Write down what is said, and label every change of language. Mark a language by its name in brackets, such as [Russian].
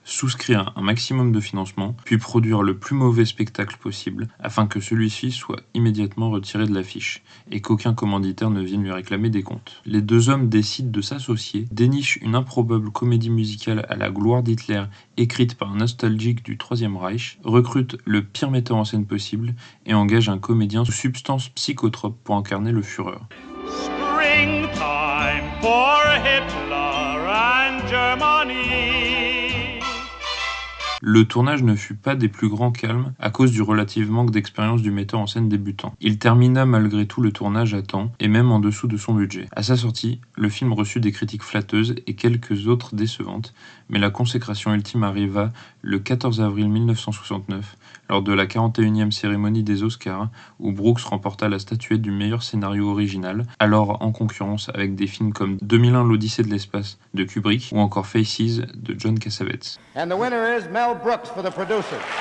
[French] Souscrire un maximum de financement, puis produire le plus mauvais spectacle possible, afin que celui-ci soit immédiatement retiré de l'affiche, et qu'aucun commanditaire ne vienne lui réclamer des comptes. Les deux hommes décident de s'associer, dénichent une improbable comédie musicale à la gloire d'Hitler, écrite par un nostalgique du Troisième Reich, recrutent le pire metteur en scène possible, et engage un comédien sous substance psychotrope pour incarner le Führer. [English] Springtime for Hitler and Germany. [French] Le tournage ne fut pas des plus grands calmes à cause du relatif manque d'expérience du metteur en scène débutant. Il termina malgré tout le tournage à temps et même en dessous de son budget. À sa sortie, le film reçut des critiques flatteuses et quelques autres décevantes, mais la consécration ultime arriva le 14 avril 1969 lors de la 41e cérémonie des Oscars où Brooks remporta la statuette du meilleur scénario original, alors en concurrence avec des films comme 2001 l'Odyssée de l'espace de Kubrick ou encore Faces de John Cassavetes. [English] And the winner is Mel Brooks for the producer.